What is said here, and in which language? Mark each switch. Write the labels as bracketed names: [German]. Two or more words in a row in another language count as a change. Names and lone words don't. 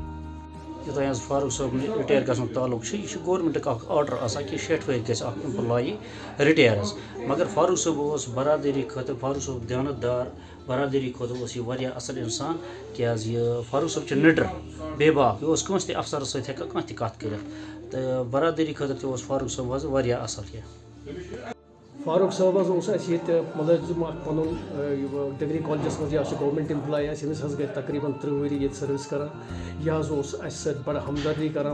[Kashmiri] ये फारूक साहब रिटायर गसन ताल्लुक यह [English] government order [Kashmiri] आसान कि 60 वरी गि एम्प्लॉई रिटायर, मगर फारूक साहब बरादरी खतर फारूक साहब ध्यानदार बरादरी खुद यह असल इंसान क्या फारूक साहब निडर बेबाक यह कंस अफसर सत कह कत कर तो बरादरी खतर फारूक साहब असल क्या। फारूक साहब मुलाजिम पन डिग्री कॉलेजस मज [English] government employ [Kashmiri] अमिस गई तकरीबन 30 वरी ये सर्विस कर यह बड़ हमदर्दी कर।